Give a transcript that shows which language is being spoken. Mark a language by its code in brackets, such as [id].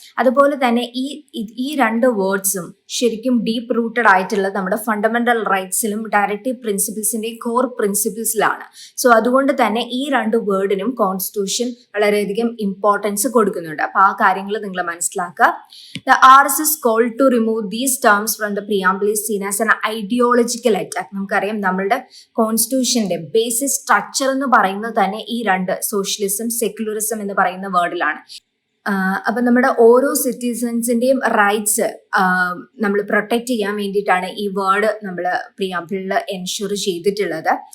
[ml] അതുപോലെ തന്നെ ഈ രണ്ട് വേർഡ്സും ശരിക്കും ഡീപ്പ് റൂട്ടഡ് ആയിട്ടുള്ളത് നമ്മുടെ ഫണ്ടമെന്റൽ റൈറ്റ്സിലും ഡയറക്റ്റീവ് പ്രിൻസിപ്പിൾസിന്റെയും കോർ പ്രിൻസിപ്പിൾസിലാണ്. സോ അതുകൊണ്ട് തന്നെ ഈ രണ്ട് വേർഡിനും കോൺസ്റ്റിറ്റ്യൂഷൻ വളരെയധികം ഇമ്പോർട്ടൻസ് കൊടുക്കുന്നുണ്ട്. അപ്പൊ ആ കാര്യങ്ങൾ നിങ്ങൾ മനസ്സിലാക്കുക. [en] The RSS call to remove these terms from the preamble is seen as an ideological attack. [ml] നമുക്കറിയാം നമ്മളുടെ കോൺസ്റ്റിറ്റ്യൂഷന്റെ ബേസിക് സ്ട്രക്ചർ എന്ന് പറയുന്നത് തന്നെ ഈ രണ്ട് സോഷ്യലിസം സെക്യുലറിസം എന്ന് പറയുന്ന വേർഡിലാണ്. അപ്പൊ നമ്മുടെ ഓരോ സിറ്റിസൺസിന്റെയും റൈറ്റ്സ് നമ്മൾ പ്രൊട്ടക്ട് ചെയ്യാൻ വേണ്ടിയിട്ടാണ് ഈ വേർഡ് നമ്മൾ പ്രിയാമ്പിളിൽ എൻഷുർ ചെയ്തിട്ടുള്ളത്.